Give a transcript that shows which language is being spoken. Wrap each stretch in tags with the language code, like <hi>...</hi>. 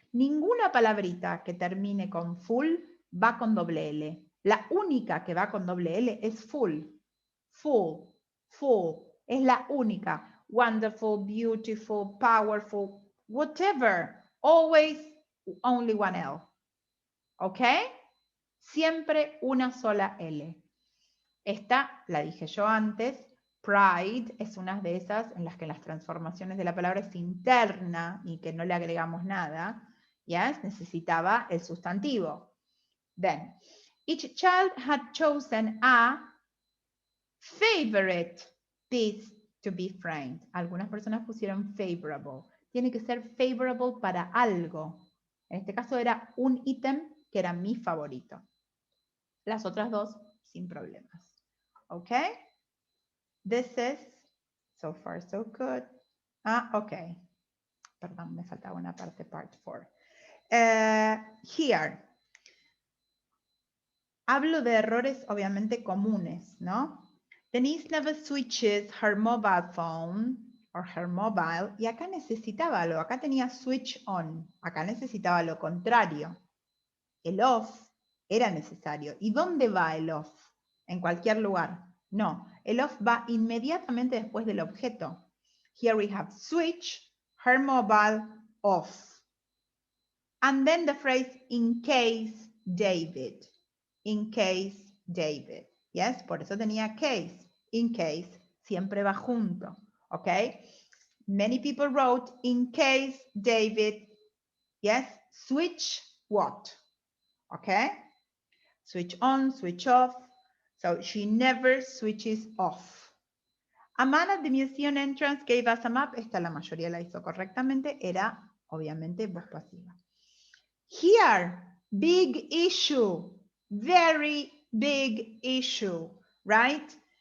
<es>Ninguna palabrita que termine con full va con doble L. La única que va con doble L es full. Full, full. Es la única.</es> <en>Wonderful, beautiful, powerful, whatever. Always only one L. ¿Ok?</en> <es>Siempre una sola L. Esta la dije yo antes. Pride es una de esas en las que las transformaciones de la palabra es interna y que no le agregamos nada. Yes, necesitaba el sustantivo.</es> <en>Then, each child had chosen a favorite piece to be framed.</en> <es>Algunas personas pusieron favorable. Tiene que ser favorable para algo. En este caso era un ítem que era mi favorito. Las otras dos sin problemas.</es> <en>¿Ok? This is, so far so good. Ok.</en> <es>Perdón, me faltaba una parte,</es> <en>part 4. Here.</en> <es>Hablo de errores obviamente comunes, ¿no?</es> <en>Denise never switches her mobile phone or her mobile.</en> <es>Y acá necesitaba algo. Acá tenía switch on. Acá necesitaba lo contrario. El off era necesario. ¿Y dónde va el off? ¿En cualquier lugar? No, el off va inmediatamente después del objeto.</es> <en>Here we have switch, her mobile, off. And then the phrase, in case David. In case David. Yes,</en> <es>por eso tenía</es> <en>case.</en> <es>In case, siempre va junto.</es> <en>Okay? Many people wrote, in case David, yes, switch what? Okay? Switch on, switch off. So she never switches off. A man at the museum entrance gave us a map.</en> <es>Esta la mayoría la hizo correctamente. Era, obviamente, voz pasiva.</es> <en>Here, big issue. Very big issue, right?</en>